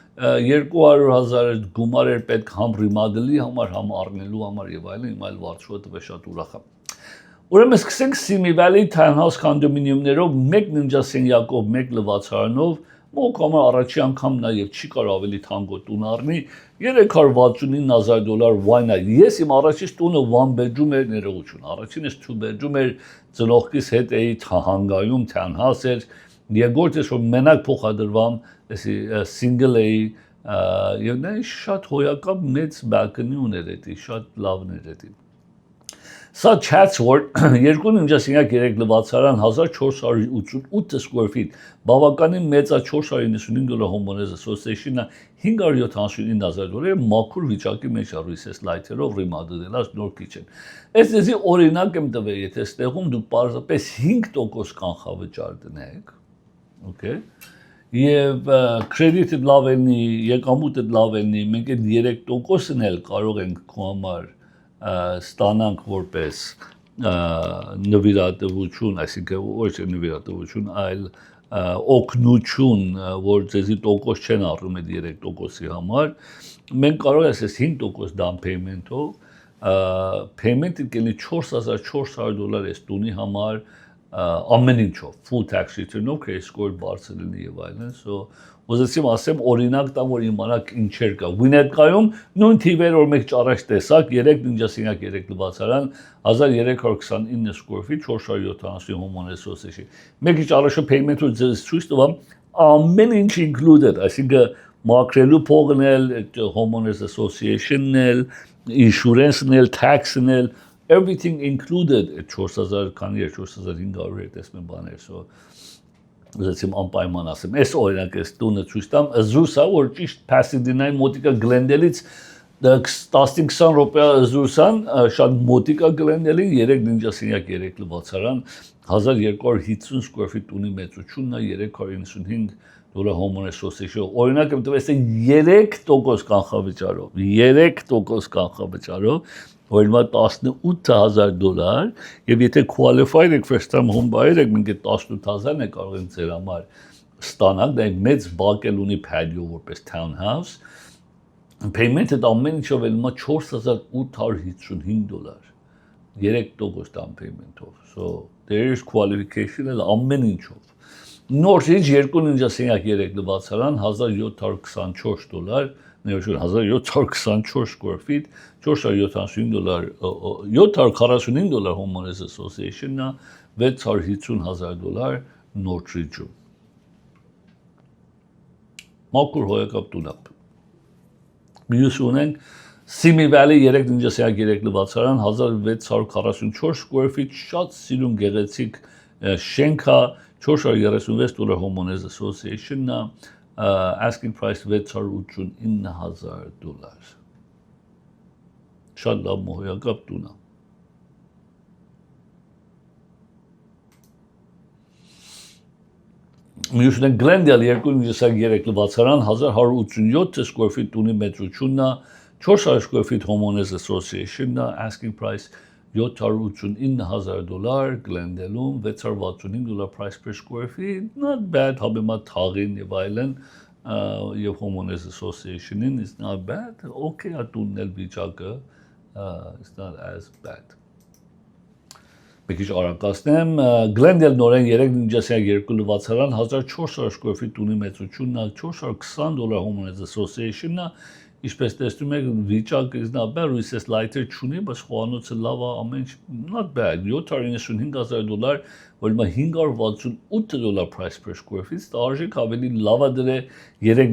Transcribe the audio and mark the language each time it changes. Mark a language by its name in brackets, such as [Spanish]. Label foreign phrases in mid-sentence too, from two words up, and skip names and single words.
[Armenian] 200,000 գումար էր պետք համ ռիմադելի համար, համ առնելու համար եւ այլն, հիմա էլ վարձու տվե շատ ուրախ է։ Ուրեմն սկսենք Simi Valley Townhouse կոնդոմինիումներով, մեկ ննջասենյակով, մեկ լվացարանով Մոկամը առաջի անգամ նաև չի կարող ավելի թանկոտ տուն առնի $369,000 wine-ը ես իմ առաջին տունը [English] one bedroom [Armenian] էր ներողություն առաջինս [English] two bedroom [Armenian] էր ծնողքիս հետ էի թահանգայում townhouse էր երկրորդս որ մենակ փոխադրվամ էսի single էի եւ նա շատ հոյակապ մեծ balcony ուներ էդի շատ լավն էր էդի Սա Chatsworth երկու ննջասենյակ 3 լվացարան 1488 [English] square feet [Armenian] բավականին մեծ է $495 [English] homeowners association- [Armenian] ը $579,000 մաքուր վիճակի մեջ է [English] recess light- [Armenian] երով remodel-ած նոր kitchen Այս դեզի օրինակ եմ տվել եթե ստեղում դուք պարզապես 5% կանխավճար դնեք okay Եվ credit-ը լավ ելնի եկամուտը լավ ելնի մենք այդ 3%-ն էլ կարող ենք քո համար ստանանք որպես նվիրատվություն, այսինքն ոչ նվիրատվություն, այլ օգնություն, որ ձեզի տոկոս չեն առնում այդ 3%-ի համար, մենք կարող ենք այս 5% [English] down payment- [Armenian] ով, payment-ը կլինի $4,400 այս տունի համար ամեն ինչով, [English] full tax return- [Armenian] ով, [English] credit score [Armenian] բարձր լինի եւ այլն, so Ուզեցիմ ասեմ օրինակ տամ որ իմանաք ինչեր կա։ Վինետկայում նույն թիվեր որ մենք ճարաշ տեսակ 3 ննջասենյակ 3 լվացարան 1329 [English] square feet [Armenian] 470 [English] homeowners association։ [Armenian] Մենք ճարաշը payment-ը ձեզ ցույց տվամ ամեն ինչ included, այսինքն մաքրելու փողն էլ, [English] homeowners association- [Armenian] ն էլ, insurance-ն էլ, tax-ն էլ, [English] everything included [Armenian] 4000 քանի 4500 տեսնեմ բաներ, so Ուզեցիմ անպայման ասեմ, այս օրինակ այս տունը ցույց տամ, զրուսա որ ճիշտ Pasadena-ի մոտիկա Glendale-ից 15-20 րոպե զրուսան, շատ մոտիկա Glendale-ին 3 ննջասենյակ 3 լվացարան 1250 [English] square feet [Armenian] տունի մեծությունն է $395 [English] homeowners association [Armenian] օրինակ եմ տվել 3% կանխավճարով 3% կանխավճարով որ հիմա $18,000 եւ եթե qualified եք [English] first time home buyer [Armenian] եք մենք այդ 18,000-ն է կարող ենք ձեր համար ստանալ, դա մեծ բակ էլ ունի patio որպես townhouse, payment-ը ամեն ինչով էլ մա $4,855, 3% [English] down payment- [Armenian] ով, [English] so there is qualification [Armenian] էլ ամեն ինչով, նորից երկու ննջասենյակ 3 լվացարան $1,724, ներողություն 1,724 [English] square feet, [Armenian] $475, $745 [English] homeowners association- [Armenian] ը, $650,000 Northridge-ում։ Մաքուր հոյակապ տունապ։ Մյուս ունենք Simi Valley 3 ննջասենյակ 3 լվացարան 1,644 [English] square feet, [Armenian] շատ սիրուն գեղեցիկ շենքա, $436 [English] homeowners association- [Armenian] ը, [English] asking price [Armenian] $689,000։ Շատ լավ մոհոյակապ տուն է։ Մյուս ունենք Glendale 2 ննջասենյակ 3 լվացարան 1,187 [English] square feet [Armenian] տունի մետրությունն է, 400 [English] square feet homeowners association- [Armenian] ը, [English] asking price [Armenian] $789,000 Glendale-ում, $665 [English] price per square feet, not bad, [Armenian] համեմատ թաղին եւ այլն, եւ [English] homeowners association- [Armenian] ին [English] is not bad, [Armenian] okay, ատունն էլ վիճակը, [English] it's not as bad։ [Armenian] Մի քիչ արագացնեմ, Glendale նորեն 3 ննջասենյակ 2 լվացարան 1,400 [English] square feet [Armenian] տունի մեծությունն է, $420 [English] homeowners association- [Armenian] ը, Ինչպես տեսնում եք, վիճակը [English] is not bad, [Armenian] ռույսես լայթեր չունի, բայց խոհանոցը լավ է, ամեն ինչ [English] not bad, [Armenian] $795,000, որ հիմա $568 [English] price per square feet, [Armenian] դա արժեք ավելի լավ է դրե, 3